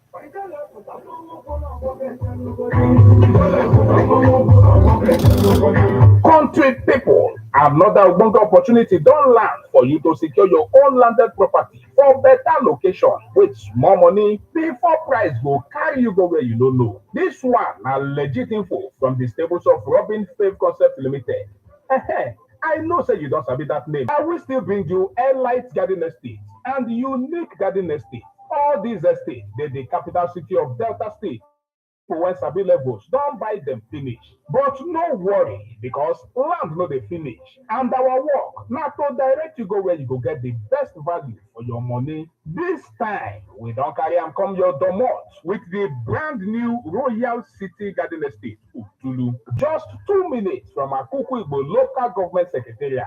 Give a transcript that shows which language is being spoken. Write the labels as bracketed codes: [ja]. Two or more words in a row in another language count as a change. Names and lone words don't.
[pcm] Country people, another wonderful opportunity don't land for you to secure your own landed property for better location with more money before price go carry you go where you don't know. This one na legit info from the stables of Robin Fave Concept Limited. I know say you don't sabi that name. I will still bring you Airlight Garden Estate and Unique Garden Estate. All these estates, they're the capital city of Delta State. When sabi levels don't buy them finish, but no worry because land no dey finish, and our work na to direct you go where you go get the best value for your money. This time we don carry am come your domot with the brand new Royal City Garden Estate Utulu, just 2 minutes from Akuku Igbo local government secretariat.